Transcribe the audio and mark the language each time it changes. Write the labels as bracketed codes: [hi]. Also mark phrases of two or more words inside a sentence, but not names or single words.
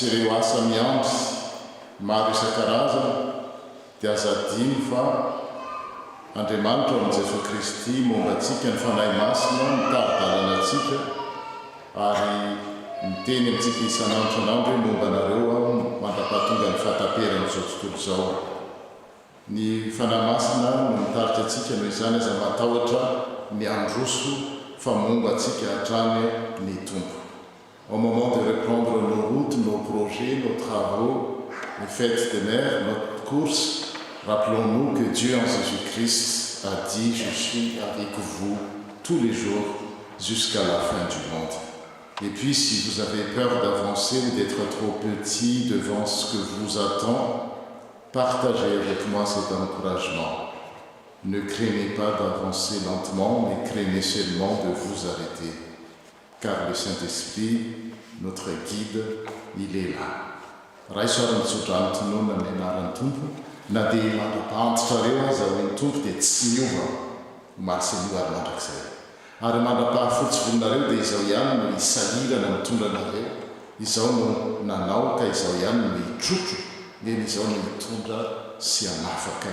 [mg] ireo asa miandry maro isan-karazana dia azadiny fa Andriamanitra amin'i Jesosy Kristy momba antsika ny fanahy masina mitari-dalana antsika ary miteny amintsika isan'andro isan'andro hoe momba anareo aho mandrapahatonga ny fahataperan'izao tontolo izao. Ny fanahy masina no mitarika antsika noho izany aza matahotra miandroso fa momba antsika hatrany ny tompo. [fr] Au moment de reprendre nos routes, nos projets, nos travaux, les fêtes des mers, notre course, rappelons-nous que Dieu en Jésus-Christ a dit « Je suis avec vous tous les jours jusqu'à la fin du monde ». Et puis si vous avez peur d'avancer ou d'être trop petit devant ce que vous attend, partagez avec moi cet encouragement. Ne craignez pas d'avancer lentement, mais craignez seulement de vous arrêter. Car le Saint-Esprit, notre guide, il est là. [mg] Raisoarany tsodrano tonoana ny anaran'ny tompo na dia mandra-pahantitra reo aza hoe ny tompo dia tsy miova masy anio ary mandrakizay ary mandra-pahafotsy volinareo dia izao ihany no hisalirana mitondra anareo izao no nanao ka izao ihany no hitrotro eny izao no hitondra sy hanafaka.